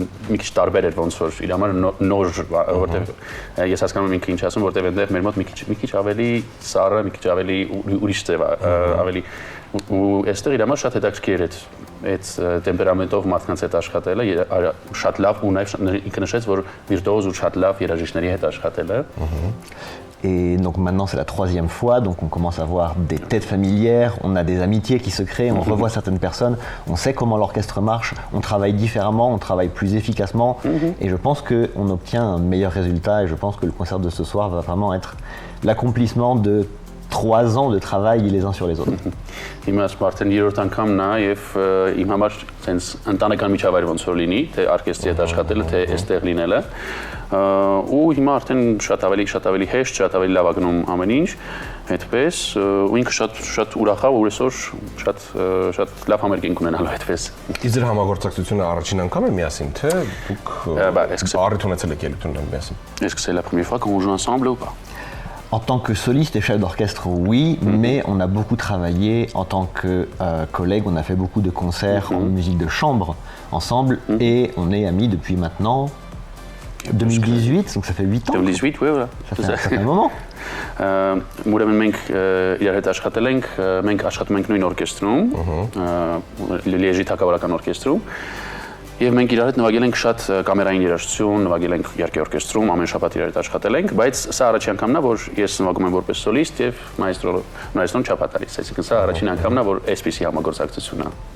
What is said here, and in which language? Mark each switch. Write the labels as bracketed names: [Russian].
[Armenian] մի քիչ տարբեր էր ոնց որ իր համար նոր, որտեղ ես հասկանում եմ ինքը ինչ ասում, որտեղ այնտեղ մեր մոտ մի քիչ ավելի սառը, մի քիչ ավելի ուրիշ ձև, ավելի ու այստեղ իր համար շատ հետաքրքիր էր այդ տեմպերամենտով մարդկանց հետ աշխատելը, շատ լավ ու նաև ինքը նշեց, որ վիրտուոզ ու շատ լավ երաժիշտների հետ աշխատել է։ [French] Et donc maintenant c'est la 3e fois, donc on commence à voir des têtes familières, on a des amitiés qui se créent, on revoit certaines personnes, on sait comment l'orchestre marche, on travaille différemment, on travaille plus efficacement et je pense qu'on obtient un meilleur résultat et je pense que le concert de ce soir va vraiment être l'accomplissement de 3 ans de travail les uns sur les autres. [Armenian] Հիմա արդեն երրորդ անգամն է եւ իմ համար sense ընտանեկան միջավայր ոնց որ լինի, թե օրկեստրի հետ աշխատելը, թե այստեղ լինելը։ Ու հիմա արդեն շատ ավելի հեշտ, շատ ավելի լավ ագնում ամեն ինչ, այդպես ու ինքը շատ ուրախ է ու այսօր շատ լավ համերգ ունենալու այդպես։ Իսկ ձեր համագործակցությունը առաջին անգամ է միասին, թե դուք առիթ ունեցել եք ելույթ ունենալ միասին։ [French] Est-ce que c'est la première fois qu'on joue ensemble ou pas? En tant que soliste et chef d'orchestre, oui, mais on a beaucoup travaillé en tant que collègue, on a fait beaucoup de concerts en musique de chambre ensemble et on est amis depuis maintenant 2018, donc ça fait 8 ans. 2018, oui, voilà. Ça fait un moment. [Armenian] Ուրեմն մենք իրար հետ աշխատել ենք, մենք աշխատում ենք նույն օրկեստրում, Լիեժի թագավորական օրկեստրում։ Եվ մենք իրար հետ նվագել ենք շատ կամերային երաժշտություն, նվագել ենք իհարկե օրկեստրում, ամեն շաբաթ իրար հետ աշխատել ենք, բայց սա առաջին անգամն է, որ ես նվագում եմ որպես սոլիստ եւ մայստրոն չափատալիս, այսինքն սա առաջին անգամն է, որ այսպիսի համագործակցություն է։